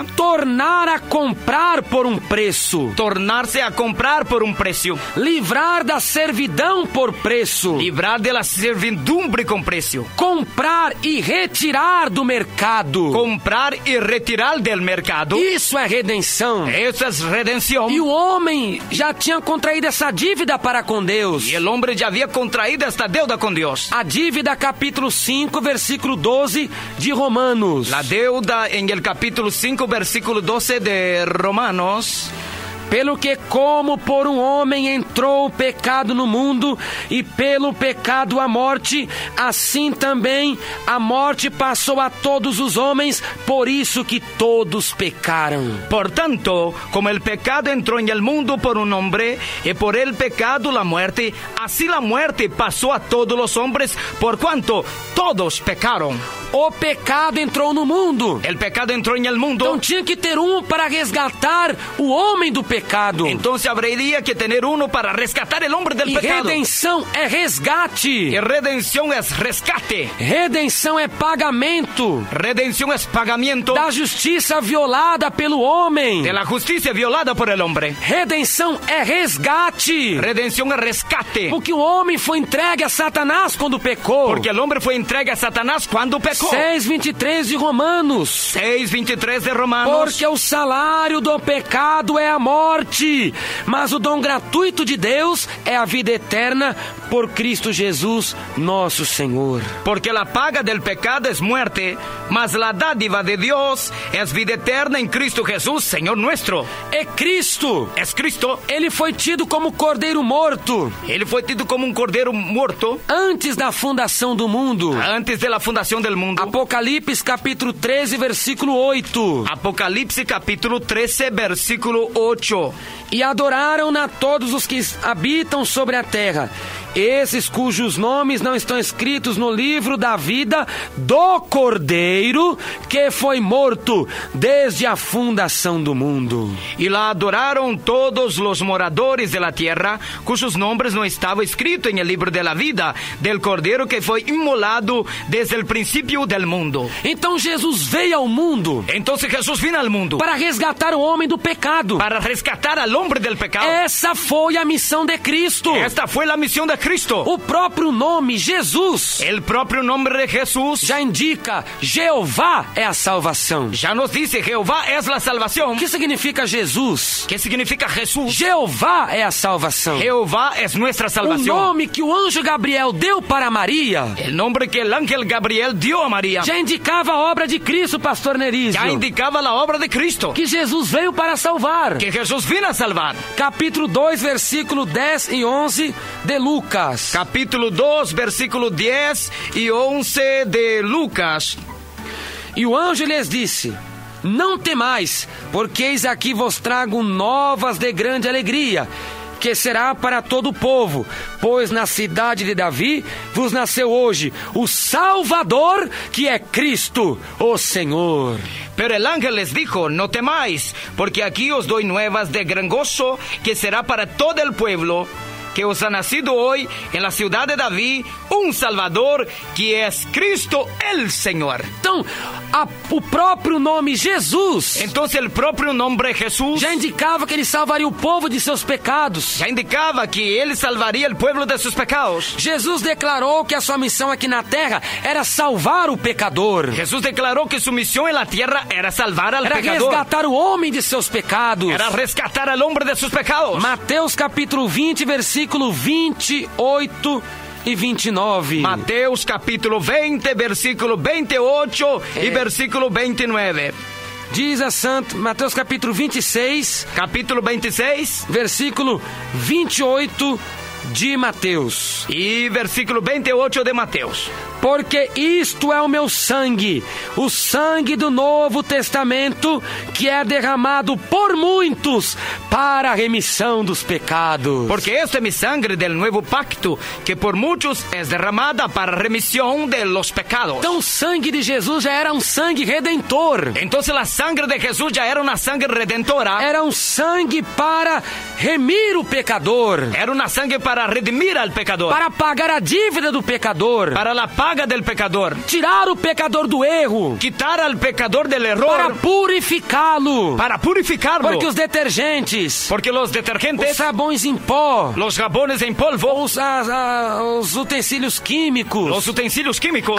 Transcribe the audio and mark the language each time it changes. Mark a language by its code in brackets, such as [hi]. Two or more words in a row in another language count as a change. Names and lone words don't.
[pt] tornar a comprar por um preço, [es] tornarse a comprar por un precio, [pt] livrar da servidão por preço, [es] librar de la servidumbre con precio, [pt] comprar e retirar do mercado. [es] comprar y retirar del mercado. [pt] Isso é redenção. [es] Eso es redención. [pt] E o homem já tinha contraído essa dívida para com Deus. [es] Y el hombre ya había contraído esta deuda con Dios. [pt] A dívida, capítulo 5, versículo 12 de Romanos. [es] La deuda en el capítulo 5, versículo 12 de Romanos. [pt] Pelo que como por um homem entrou o pecado no mundo, e pelo pecado a morte, assim também a morte passou a todos os homens, por isso que todos pecaram. [es] Por tanto, como el pecado entró en el mundo por un hombre, y por el pecado la muerte, así la muerte pasó a todos los hombres, por cuanto todos pecaron. [pt] O pecado entrou no mundo. [es] El pecado entró en el mundo. [pt] Então tinha que ter um para resgatar o homem do pecado. pecado. [es] Entonces habría que tener uno para rescatar el hombre del [pt] E [es] pecado. [pt] redenção é resgate. [es] Y redención es rescate. [pt] Redenção é pagamento [es] Redención es pagamiento [pt] da justiça violada pelo homem. [es] de la justicia violada por el hombre. [pt] Redenção é resgate. [es] Redención es rescate. [pt] Porque o homem foi entregue a Satanás quando pecou. [es] Porque el hombre fue entregue a Satanás cuando pecó. [pt] 6:23 de Romanos. [es] 6:23 de Romanos. [pt] Porque o salário do pecado é a morte, mas o dom gratuito de Deus é a vida eterna por Cristo Jesus, nosso Senhor. [es] Porque la paga del pecado es muerte, mas la dádiva de Dios es vida eterna en Cristo Jesús, Señor nuestro. [pt] É Cristo. [es] Es Cristo. [pt] Ele foi tido como cordeiro morto [es] Él fue tido como un cordero muerto [pt] antes da fundação do mundo. [es] antes de la fundación del mundo. [pt] Apocalipse capítulo 13, versículo 8. [es] Apocalipse capítulo 13, versículo 8. [pt] E adoraram-na todos os que habitam sobre a terra, esses cujos nomes não estão escritos no livro da vida do Cordeiro que foi morto desde a fundação do mundo. [es] Y la adoraron todos los moradores de la tierra, cuyos nombres no estaban escritos en el libro de la vida del Cordero que fue inmolado desde el principio del mundo. [pt] Então Jesus veio ao mundo [es] Entonces Jesús vino al mundo [pt] para resgatar o homem do pecado. [es] para rescatar al hombre del pecado. [pt] Essa foi a missão de Cristo. [es] Esta fue la misión de Cristo. [pt] O próprio nome Jesus [es] El propio nombre de Jesús [pt] já indica Jeová é a salvação. [es] ya nos dice Jehová es la [pt] O [es] salvación. [pt] que significa Jesus? [es] ¿Qué significa Jesús? [pt] Jeová é a salvação. [es] Jehová es nuestra [pt] O [es] salvación. [pt] nome que o anjo Gabriel deu para Maria [es] El nombre que el ángel Gabriel dio a María [pt] já indicava a obra de Cristo, pastor Nerísio. [es] ya indicaba la obra de Cristo, [pt] Que Jesus veio para salvar. [es] que Jesús vino a salvar. [pt] Capítulo 2, versículo 10 e 11 de Lucas. [es] Capítulo 2, versículo 10 y 11 de Lucas. [pt] E o anjo lhes disse: Não temais, porque eis aqui vos trago novas de grande alegria, que será para todo o povo, pois na cidade de Davi vos nasceu hoje o Salvador, que é Cristo, o Senhor. [es] Pero el ángel les dijo, no temáis, porque aquí os doy nuevas de gran gozo, que será para todo el pueblo, que os ha nacido hoy en la ciudad de David un Salvador, que es Cristo el Señor. [pt] Então, o próprio nome Jesus [es] Entonces el propio nombre Jesús [pt] já indicava que ele salvaria o povo de seus pecados. [es] ya indicaba que él salvaría el pueblo de sus pecados. [pt] Jesus declarou que a sua missão aqui na terra era salvar o pecador. [es] Jesús declaró que su misión en la tierra era salvar al [pt] Era [es] pecador. [pt] resgatar o homem de seus pecados. [es] Era rescatar al hombre de sus pecados. [pt] Mateus capítulo 20, versículo 28 e 29. [es] Mateus capítulo 20, versículo 28 y versículo 29. [pt] Diz a Santo Mateus capítulo 26, [es] Capítulo 26 [pt] versículo 28 de Mateus. [es] y versículo 28 de Mateus. [pt] Porque isto é o meu sangue, o sangue do Novo Testamento, que é derramado por muitos para a remissão dos pecados. [es] Porque esta es mi sangre del nuevo pacto, que por muchos es derramada para remisión de los pecados. [pt] Então o sangue de Jesus já era um sangue redentor. [es] Entonces la sangre de Jesús ya era una sangre redentora. [pt] Era um sangue para remir o pecador, [es] Era una sangre para redimir al pecador. [pt] para pagar a dívida do pecador, [es] Para la paga del pecador. [pt] tirar o pecador do erro, [es] Quitar al pecador del [pt] para [es] error. [pt] purificá-lo. [es] Para purificarlo. [pt] Porque os detergentes, [es] Porque los [pt] os [es] detergentes, [pt] sabões em pó, [es] los jabones en polvo, [pt] os utensílios químicos, [es] los utensilios químicos,